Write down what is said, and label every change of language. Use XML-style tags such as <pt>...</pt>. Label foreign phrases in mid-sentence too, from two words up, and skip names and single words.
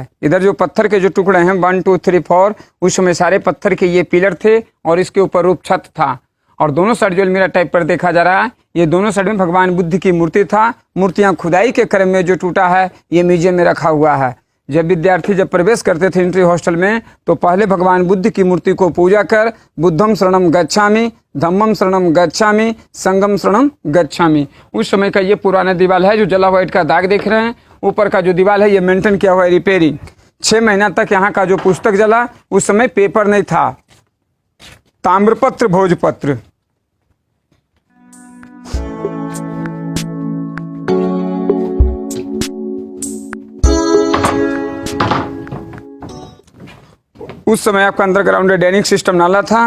<hi>इधर जो पत्थर के जो टुकड़े हैं 1 2 3 4, उस समय सारे पत्थर के ये पिलर थे और इसके ऊपर रूप छत था। और दोनों साइड जो अलमीरा टाइप पर देखा जा रहा है, ये दोनों साइड में भगवान बुद्ध की मूर्ति था। मूर्तियां खुदाई के क्रम में जो टूटा है, ये म्यूजियम में रखा हुआ है। जब विद्यार्थी जब प्रवेश करते थे एंट्री हॉस्टल में, तो पहले भगवान बुद्ध की मूर्ति को पूजा कर</hi> <pi>बुद्धम शरणम गच्छामि, धम्मम शरणम गच्छामि, संगम शरणम गच्छामि।</pi> <hi>उस समय का ये पुराना दीवार है, जो जला हुआ ईंट का दाग देख रहे हैं। ऊपर का जो दीवार है, ये मेंटेन किया हुआ है, रिपेयरिंग। 6 महीना तक यहाँ का जो पुस्तक जला, उस समय पेपर नहीं था, ताम्रपत्र भोजपत्र। उस समय आपका</hi> <en>underground draining system</en> <hi>नाला था।</hi>